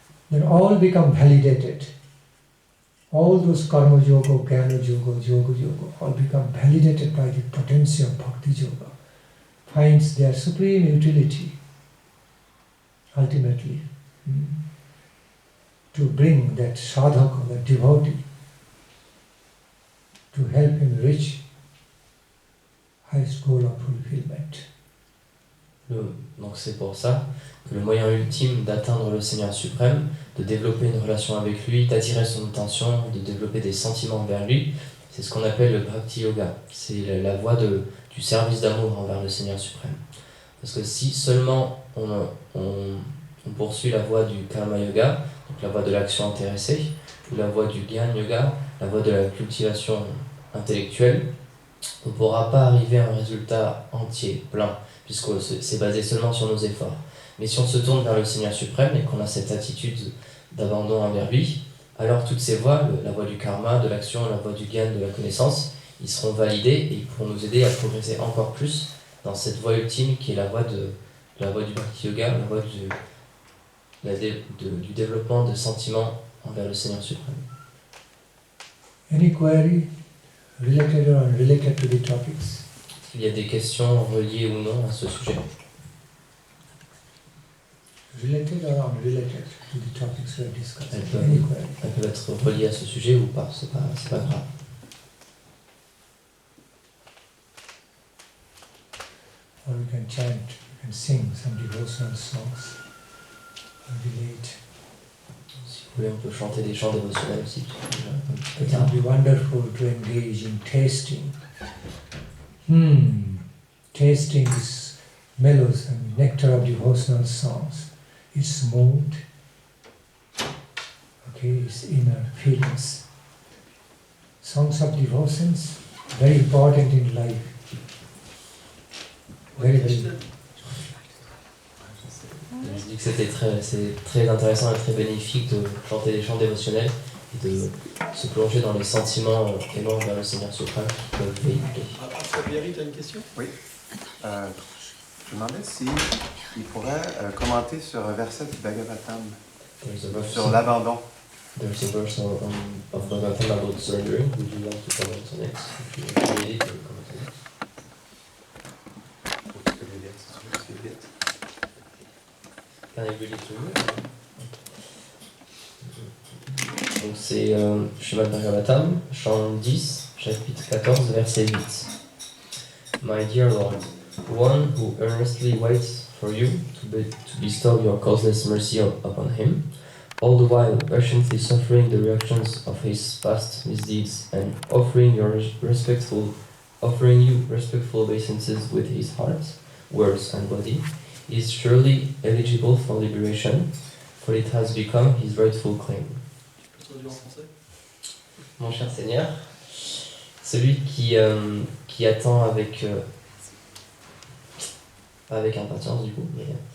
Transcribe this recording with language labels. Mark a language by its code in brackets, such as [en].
[en] Then all become validated. All those Karma Yoga, Jnana Yoga, Yoga Yoga, all become validated by the potency of Bhakti Yoga, finds their supreme utility, ultimately, to bring that sadhaka, that devotee, to help him reach highest goal of fulfillment. [fr] Donc c'est pour ça que le moyen ultime d'atteindre le Seigneur suprême, de développer une relation avec lui, d'attirer son attention, de développer des sentiments vers lui, c'est ce qu'on appelle le Bhakti Yoga. C'est la voie du service d'amour envers le Seigneur suprême. Parce que si seulement on poursuit la voie du Karma Yoga, donc la voie de l'action intéressée, ou la voie du Gyan Yoga, la voie de la cultivation intellectuelle, on ne pourra pas arriver à un résultat entier, plein, puisque c'est basé seulement sur nos efforts. Mais si on se tourne vers le Seigneur suprême et qu'on a cette attitude d'abandon envers lui, alors toutes ces voies, la voie du karma, de l'action, la voie du Gyan, de la connaissance, ils seront validés et ils pourront nous aider à progresser encore plus dans cette voie ultime qui est la voie du Bhakti Yoga, la voie du développement de sentiments envers le Seigneur suprême. [en] Any query related or unrelated to the topics? [fr] Il y a des questions reliées ou non à ce sujet. [en] Related or unrelated to the topics we are discussing? [fr] Elles [en] Any query? [fr] peuvent être reliées à ce sujet ou pas, c'est pas grave. [en] Or we can chant, we can sing some devotional songs or relate. [fr] Si vous voulez, on peut chanter des chants dévotionnels aussi. [en] It would be wonderful to engage in tasting. Tasting this mellows and nectar of devotional songs. Its mood, okay, its inner feelings. Songs of devotions, very important in life. Very, very. [fr] Je dis que c'est très intéressant et très bénéfique de chanter des chants dévotionnels et de se plonger dans les sentiments aimants vers le Seigneur suprême qui peuvent véhiculer. Fabiari, tu as une question? Oui. Je me demandais si il pourrait commenter sur un verset du Bhagavatam, sur l'abandon. [en] There's a verse of Bhagavatam about surrendering. Would you like to comment on it? If you read it, you comment on it. [fr] Faut que je le lise, c'est vite. [en] Can I read it to you? [fr] Donc c'est Srimad Bhagavatam, chant 10, chapitre 14, verset 8. [en] My dear Lord, one who earnestly waits for you to bestow your causeless mercy upon him, all the while patiently suffering the reactions of his past misdeeds and offering you respectful obeisances with his heart, words and body, is surely eligible for liberation, for it has become his rightful claim. [fr] Mon cher Seigneur, celui qui attend avec impatience du coup, mais...